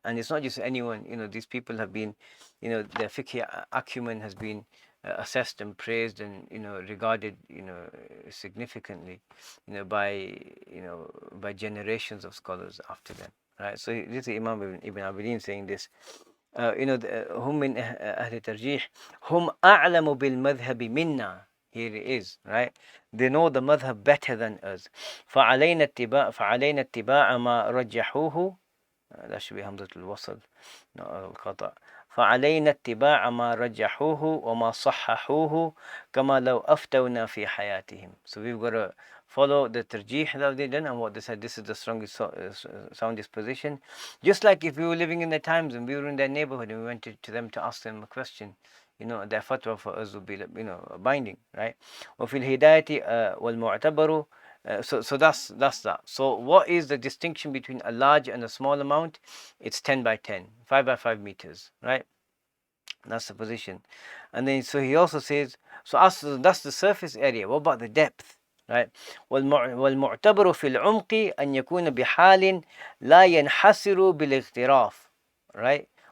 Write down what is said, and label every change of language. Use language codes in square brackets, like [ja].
[en] And it's not just anyone. These people have been, their fiqh acumen has been assessed and praised and regarded significantly by generations of scholars after them, right? So this is Imam Ibn Abidin saying this. [ar] هم من أهل الترجيح هم أعلم بالمذهب منا. [en] Here it is, right? They know the madhab better than us. [ar] فعلينا اتباع ما رجحوه. [en] That should be همزة الوصل, not القطع. [ar] فعلينا اتباع ما رجحوه وما صححوه كما لو أفتونا في حياتهم. [en] So we've got to follow the tarjih that they done and what they said. This is the strongest, soundest position. Just like if we were living in their times and we were in their neighborhood and we went to them to ask them a question, their fatwa for us would be binding, right? [ar] وفي الهداية والمعتبر. [en] So that's that. So what is the distinction between a large and a small amount? It's 10 by 10, 5 by 5 meters, right? That's the position. And then so he also says, that's the surface area. What about the depth, right? [ar] والمعتبر في العمق أن يكون بحال لا ينحسر بالاغتراف, right?